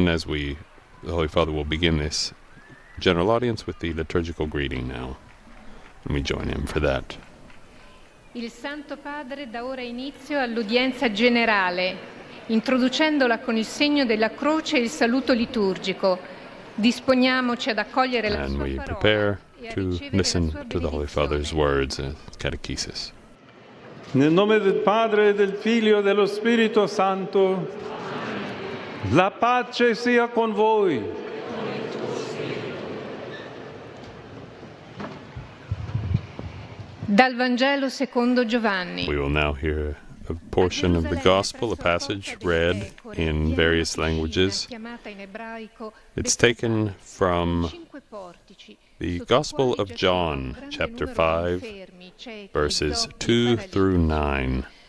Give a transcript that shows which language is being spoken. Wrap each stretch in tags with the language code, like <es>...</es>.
<en>And the Holy Father will begin this general audience with the liturgical greeting now, and we join him for that.</en> <it>Il Santo Padre dà ora inizio all'udienza generale, introducendola con il segno della croce e il saluto liturgico. Disponiamoci ad accogliere la sua parola.</it> <en>And we prepare to listen to the Holy Father's words, catechesis.</en> <it>Nel nome del Padre, del Figlio e dello Spirito Santo, la pace sia con voi. Dal Vangelo secondo Giovanni.</it> <en>We will now hear a portion of the Gospel, a passage read in various languages. It's taken from the Gospel of John, chapter 5, verses 2 through 9.</en>